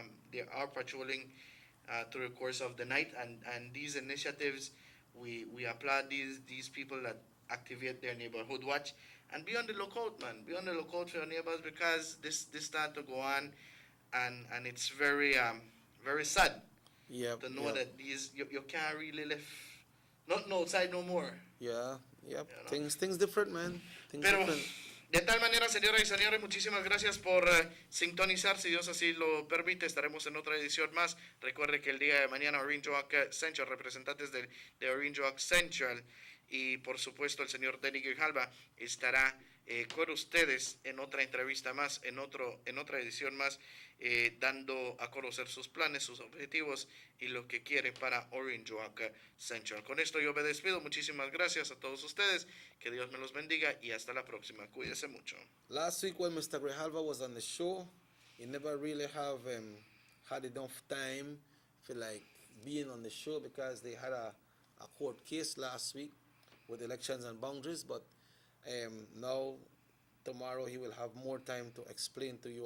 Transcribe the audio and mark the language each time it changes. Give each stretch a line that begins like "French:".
English: They are patrolling through the course of the night, and these initiatives, we applaud these people that activate their neighborhood watch. And be on the lookout, man. Be on the lookout for your neighbors, because this start to go on, and it's very very sad to know that you can't really live not outside no more. Yeah, yep. You know? Things different, man. Things
Spanish: Pero,
English: different.
Spanish: de tal manera, señoras y señores, muchísimas gracias por sintonizar. Si Dios así lo permite, estaremos en otra edición más. Recuerde que el día de mañana Orange Oak Central, representantes de Orange Oak Central, y por supuesto el señor Denny Grijalva estará con ustedes en otra entrevista más, en otra edición más, dando a conocer sus planes, sus objetivos y lo que quiere para Orange Oak Central. Con esto yo me despido. Muchísimas gracias a todos ustedes. Que Dios me los bendiga y hasta la próxima. Cuídese mucho.
English: Last week when Mr. Grijalva was on the show, he never really have had enough time for like being on the show because they had a court case last week with elections and boundaries. But now, tomorrow, he will have more time to explain to you.